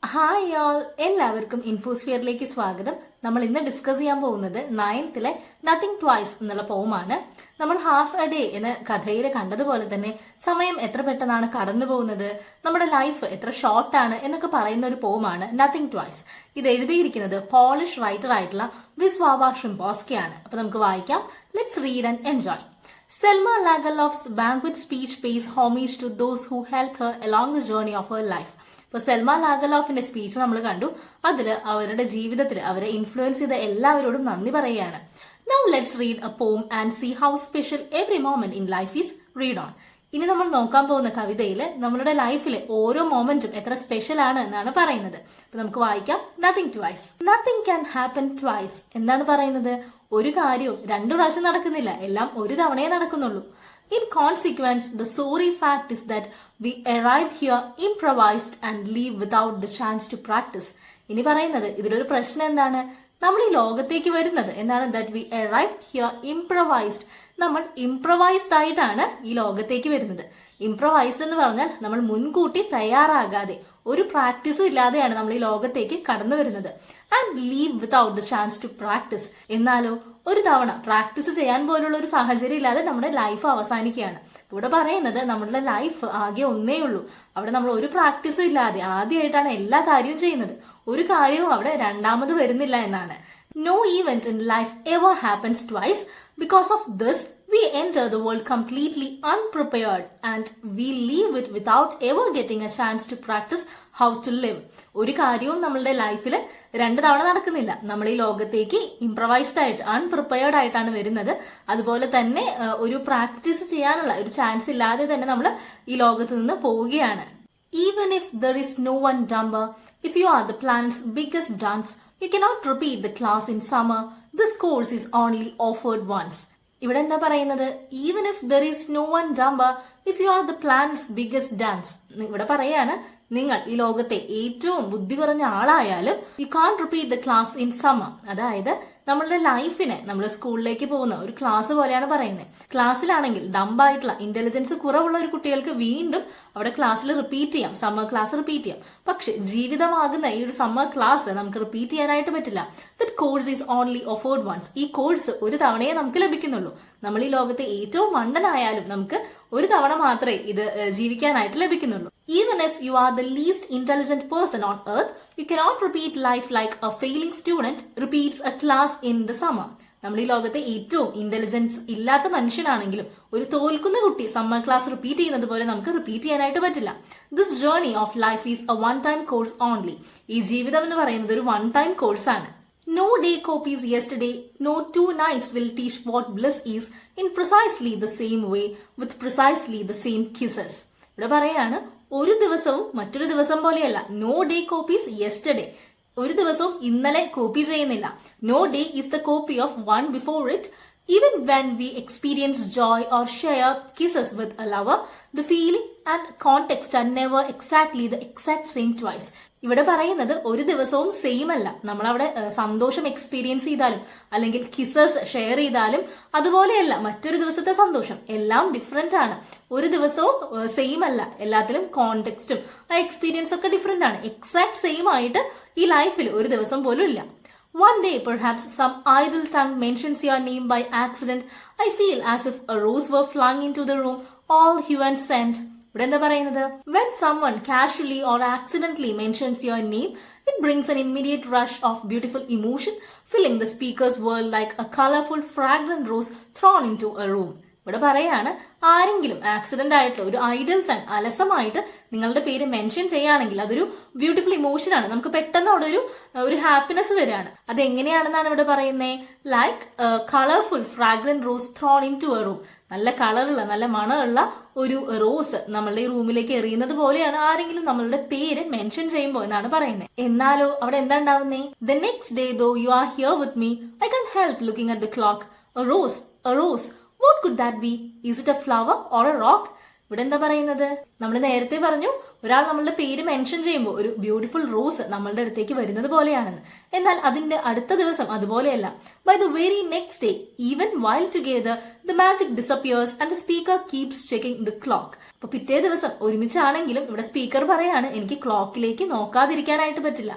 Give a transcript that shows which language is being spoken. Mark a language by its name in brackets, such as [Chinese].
[Malayalam] Hi all, എല്ലാവർക്കും ഇൻഫോസ്ഫിയറിലേക്ക് സ്വാഗതം. നമ്മൾ ഇന്ന് ഡിസ്കസ് ചെയ്യാൻ പോകുന്നത് 9th നത്തിങ് ട്വൈസ് എന്നുള്ള പോമാണ്. നമ്മൾ ഹാഫ് എ ഡേ എന്ന കഥയിൽ കണ്ടതുപോലെ തന്നെ സമയം എത്ര പെട്ടെന്നാണ് കടന്നു പോകുന്നത്, നമ്മുടെ ലൈഫ് എത്ര ഷോർട്ടാണ് എന്നൊക്കെ പറയുന്ന ഒരു പോമാണ് നത്തിങ് ട്വൈസ്. ഇത് എഴുതിയിരിക്കുന്നത് പോളിഷ് റൈറ്റർ ആയിട്ടുള്ള വിസ്വാവ ഷിംബോസ്കി ആണ്. അപ്പൊ നമുക്ക് വായിക്കാം. [English] Let's read and enjoy. Selma Lagerlof's banquet speech pays homage to those who helped her along the journey of her life. [Malayalam] ഇപ്പൊ സെൽമ ലാഗർലോഫിന്റെ സ്പീച്ച് നമ്മൾ കണ്ടു. അതിൽ അവരുടെ ജീവിതത്തിൽ അവരെ ഇൻഫ്ലുവൻസ് ചെയ്ത എല്ലാവരോടും നന്ദി പറയുകയാണ്. [English] Now let's read a poem and see how special every moment in life is. Read on. [Malayalam] ഇനി നമ്മൾ നോക്കാൻ പോകുന്ന കവിതയിൽ നമ്മളുടെ ലൈഫിലെ ഓരോ മൊമെന്റും എത്ര സ്പെഷ്യൽ ആണ് എന്നാണ് പറയുന്നത്. അപ്പൊ നമുക്ക് വായിക്കാം. Nothing twice. [English] Nothing can happen twice. [Malayalam] എന്താണ് പറയുന്നത്? ഒരു കാര്യവും രണ്ടു പ്രാവശ്യം നടക്കുന്നില്ല, എല്ലാം ഒരു തവണയേ നടക്കുന്നുള്ളൂ. [English] In consequence, the sorry fact is that we arrive here improvised and leave without the chance to practice. [Malayalam] ഇനി പറയുന്നത് ഇതിലൊരു പ്രശ്നം എന്താണ്? നമ്മൾ ഈ ലോകത്തേക്ക് വരുന്നത് എന്താണ്? [English] That we arrive here improvised. [Malayalam] നമ്മൾ ഇംപ്രവൈസ്ഡ് ആയിട്ടാണ് ഈ ലോകത്തേക്ക് വരുന്നത്. ഇംപ്രവൈസ്ഡ് എന്ന് പറഞ്ഞാൽ നമ്മൾ മുൻകൂട്ടി തയ്യാറാകാതെ ഒരു പ്രാക്ടീസും ഇല്ലാതെയാണ് നമ്മൾ ഈ ലോകത്തേക്ക് കടന്നു വരുന്നത്. [English] And leave without the chance to practice. [Malayalam] എന്നാലോ ഒരു തവണ പ്രാക്ടീസ് ചെയ്യാൻ പോലുള്ള ഒരു സാഹചര്യം ഇല്ലാതെ നമ്മുടെ ലൈഫ് അവസാനിക്കുകയാണ്. ഇവിടെ പറയുന്നത് നമ്മുടെ ലൈഫ് ആകെ ഒന്നേ ഉള്ളൂ. അവിടെ നമ്മൾ ഒരു പ്രാക്ടീസും ഇല്ലാതെ ആദ്യമായിട്ടാണ് എല്ലാ കാര്യവും ചെയ്യുന്നത്. ഒരു കാര്യവും അവിടെ രണ്ടാമത് വരുന്നില്ല എന്നാണ്. [English] No event in life ever happens twice. Because of this, we enter the world completely unprepared and we leave it without ever getting a chance to practice how to live. [Malayalam] ഒരു കാര്യവും നമ്മളുടെ ലൈഫിൽ രണ്ട് തവണ നടക്കുന്നില്ല. നമ്മൾ ഈ ലോകത്തേക്ക് ഇംപ്രവൈസ്ഡ് ആയിട്ട് അൺപ്രിപ്പയർഡ് ആയിട്ടാണ് വരുന്നത്. അതുപോലെ തന്നെ ഒരു പ്രാക്ടീസ് ചെയ്യാനുള്ള ഒരു ചാൻസ് ഇല്ലാതെ തന്നെ നമ്മൾ ഈ ലോകത്ത് നിന്ന് പോവുകയാണ്. [English] Even if there is no one dumber, if you are the planet's biggest dunce, you cannot repeat the class in summer. This course is only offered once. [Malayalam] ഇവിടെ എന്താ പറയുന്നത്? [English] Even if there is no one dumber if you are the planet's biggest dunce. [Malayalam] ഇവിടെ പറയാണ്, നിങ്ങൾ ഈ ലോകത്തെ ഏറ്റവും ബുദ്ധി കുറഞ്ഞ ആളായാലും [English] You can repeat the class in summer. [Malayalam] അതായത് നമ്മളുടെ ലൈഫിനെ നമ്മൾ സ്കൂളിലേക്ക് പോകുന്ന ഒരു ക്ലാസ് പോലെയാണ് പറയുന്നത്. ക്ലാസ്സിലാണെങ്കിൽ ഡംബായിട്ടുള്ള ഇന്റലിജൻസ് കുറവുള്ള ഒരു കുട്ടികൾക്ക് വീണ്ടും അവിടെ ക്ലാസ്സിൽ റിപ്പീറ്റ് ചെയ്യാം, സമ്മർ ക്ലാസ് റിപ്പീറ്റ് ചെയ്യാം. പക്ഷെ ജീവിതമാകുന്ന ഈ ഒരു സമ്മർ ക്ലാസ് നമുക്ക് റിപ്പീറ്റ് ചെയ്യാനായിട്ട് പറ്റില്ല. [English] That course is only offered once. [Malayalam] ഈ കോഴ്സ് ഒരു തവണയേ നമുക്ക് ലഭിക്കുന്നുള്ളൂ. നമ്മൾ ഈ ലോകത്തെ ഏറ്റവും മണ്ടനായാലും നമുക്ക് ഒരു തവണ മാത്രമേ ഇത് ജീവിക്കാനായിട്ട് ലഭിക്കുന്നുള്ളൂ. [English] Even if you are the least intelligent person on earth, you cannot repeat life like a failing student repeats a class in the summer. [Malayalam] നമ്മൾ ഈ ലോകത്തെ ഏറ്റവും ഇന്റലിജൻസ് ഇല്ലാത്ത മനുഷ്യനാണെങ്കിലും ഒരു തോൽക്കുന്ന കുട്ടി സമ്മർ ക്ലാസ് റിപ്പീറ്റ് ചെയ്യുന്നത് പോലെ നമുക്ക് റിപ്പീറ്റ് ചെയ്യാനായിട്ട് പറ്റില്ല. [English] This journey of life is a one time course only. [Malayalam] ഈ ജീവിതം എന്ന് പറയുന്നത് ഒരു വൺ ടൈം കോഴ്സാണ്. [English] No day copies yesterday, no 2 nights will teach what bliss is in precisely the same way with precisely the same kisses. [Malayalam] ഇവിടെ പറയാണ്, ഒരു ദിവസവും മറ്റൊരു ദിവസം പോലെയല്ല. [English] No day copies yesterday. [Malayalam] ഒരു ദിവസവും ഇന്നലെ കോപ്പി ചെയ്യുന്നില്ല. [English] No day is the copy of one before it. Even when we experience joy or share kisses with a lover, the feeling and context are never exactly the exact same twice. [Malayalam] ഇവിടെ പറയുന്നത് ഒരു ദിവസവും same അല്ല. നമ്മളവിടെ സന്തോഷം experience ചെയ്താലും അല്ലെങ്കിൽ kisses share ചെയ്താലും അതുപോലെയല്ല മറ്റൊരു ദിവസത്തെ സന്തോഷം. എല്ലാം ഡിഫറെന്റ് ആണ്. ഒരു ദിവസവും സെയിം അല്ല. എല്ലാത്തിലും കോണ്ടെക്സ്റ്റും ആ എക്സ്പീരിയൻസ് ഒക്കെ ഡിഫറെന്റ് ആണ്. എക്സാക്ട് സെയിം ആയിട്ട് ഈ ലൈഫിൽ ഒരു ദിവസം പോലും ഇല്ല. [English] One day, perhaps, some idle tongue mentions your name by accident. I feel as if a rose were flung into the room, all hue and scent. [Malayalam] ഇവിടെ എന്താ പറയുന്നത്? [English] When someone casually or accidentally mentions your name, it brings an immediate rush of beautiful emotion, filling the speaker's world like a colorful, fragrant rose thrown into a room. [Malayalam] ഇവിടെ പറയാണ്, ആരെങ്കിലും accident ആയിട്ടുള്ള ഒരു Idol tongue അലസമായിട്ട് നിങ്ങളുടെ പേര് mention ചെയ്യുകയാണെങ്കിൽ അതൊരു beautiful emotion ആണ്. നമുക്ക് പെട്ടെന്ന് അവിടെ ഒരു ഹാപ്പിനെസ് വരികയാണ്. അത് എങ്ങനെയാണെന്നാണ് ഇവിടെ പറയുന്നത്? [English] Like colourful fragrant rose thrown in to a room. [Malayalam] നല്ല കളറുള്ള നല്ല മണമുള്ള ഒരു റോസ് നമ്മളുടെ ഈ റൂമിലേക്ക് എറിയുന്നത് പോലെയാണ് ആരെങ്കിലും നമ്മളുടെ പേര് മെൻഷൻ ചെയ്യുമ്പോൾ എന്നാണ് പറയുന്നത്. എന്നാലോ അവിടെ എന്താ ഉണ്ടാവുന്നേ? [English] The next day though you are here with me, I can help looking at the clock. A rose, a rose. What could that be? Is it a flower or a rock? [Malayalam] ഇവിടെ എന്താ പറയുന്നത്? നമ്മൾ നേരത്തെ പറഞ്ഞു ഒരാൾ നമ്മളുടെ പേര് mention ചെയ്യുമ്പോൾ ഒരു ബ്യൂട്ടിഫുൾ റോസ് നമ്മളുടെ അടുത്തേക്ക് വരുന്നത് പോലെയാണെന്ന്. എന്നാൽ അതിന്റെ അടുത്ത ദിവസം അതുപോലെയല്ല. [English] By the very next day, even while together, the magic disappears and the speaker keeps checking the clock. [Malayalam] അപ്പൊ പിറ്റേ ദിവസം ഒരുമിച്ചാണെങ്കിലും ഇവിടെ സ്പീക്കർ പറയാണ് എനിക്ക് ക്ലോക്കിലേക്ക് നോക്കാതിരിക്കാനായിട്ട് പറ്റില്ല.